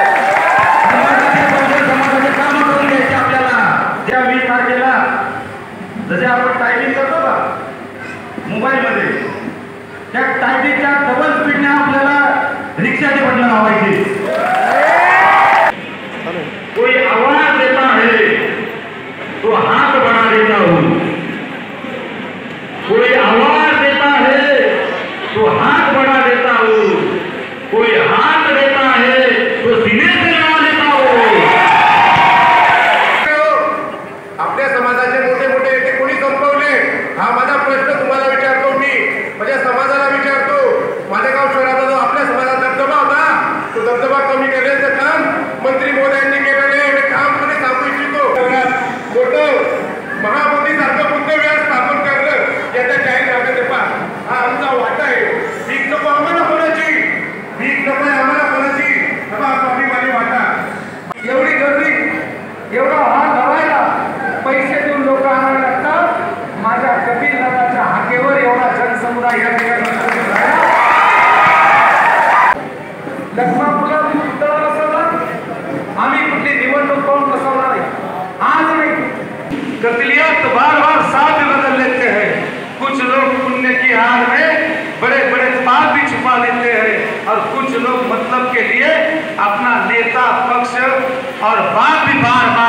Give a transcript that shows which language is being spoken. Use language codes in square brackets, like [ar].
[mr] समाजाचे काम करून घ्यायचे आपल्याला। ज्या 20 तारखेला जसे आपण टायपिंग करतो का मोबाईल मध्ये, त्या टायपिंगच्या डबल स्पीडने आपल्याला रिक्षाचे बटन लावायचे। [hi] कोई आवाज देता है तो हाथ बढ़ा देता हूँ, कोई आवाज देता है तो हाथ बढ़ा देता हूँ, कोई हाथ देता है तो सीने से लगा देता हूँ। [mr] आपल्या समाजाचे मोठे मोठे नेते कोणी संपवले? हा माझा प्रश्न तुम्हाला विचारतो, मी माझ्या समाजाला विचारतो। मालेगाव शहराचा जो आपल्या समाजात दबदबा होता, तो दबदबा कमी करण्याचं काम मंत्री महोदयांनी केलेले हे काम कोणी सांगू इच्छितो? मोठं महामोदीसारखं बुद्ध विहार स्थापन करणं याचा जाहीरनाम्याचे पास हा आमचा वाटा आहे। भीक नको आम्हाला कोणाची, भीक नको आम्हाला कोणाची, हा स्वाभिमानी वाटा। एवढी गर्दी, एवढा हा धरायला पैसे देऊन लोक आणायला लागतात। माझ्या कपिल नगरच्या हाकेवर एवढा जनसमुदाय या ठिकाणी लखमापूरला पुतळा बसवला, आम्ही कुठली निवडणूक पाहून बसवणार नाही, आज नाही। [hi] कतलियात बार बार साथ बदल लेते हैं, कुछ लोग पुण्य की आड़ में बड़े बड़े पाप भी छुपा लेते हैं, और कुछ लोग मतलब के लिए अपना नेता, पक्ष और बात भी बात